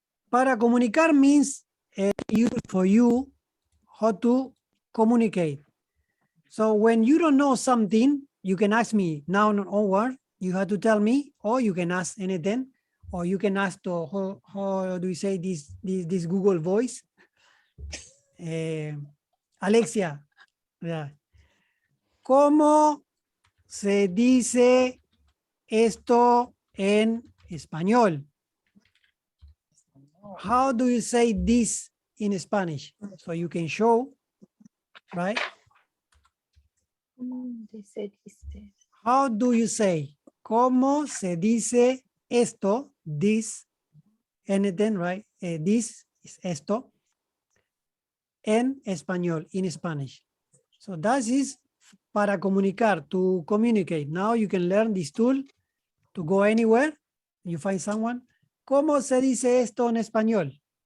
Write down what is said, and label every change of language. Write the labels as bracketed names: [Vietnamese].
[Spanish] Para comunicar [English] means for you how to communicate. So when you don't know something, you can ask me now onward. You have to tell me, or you can ask anything, or you can ask to how do you say this Google voice? Alexia, yeah. [Spanish] ¿Cómo se dice esto en español? [English] How do you say this in Spanish? So you can show, right? They said it's this. How do you say? [Spanish] ¿Cómo se dice esto? [English] This, anything, right? This is [Spanish] esto en español, [English] in Spanish. So that is [Spanish] para comunicar, [English] to communicate. Now you can learn this tool to go anywhere. You find someone. [Spanish] ¿Cómo se dice esto en español?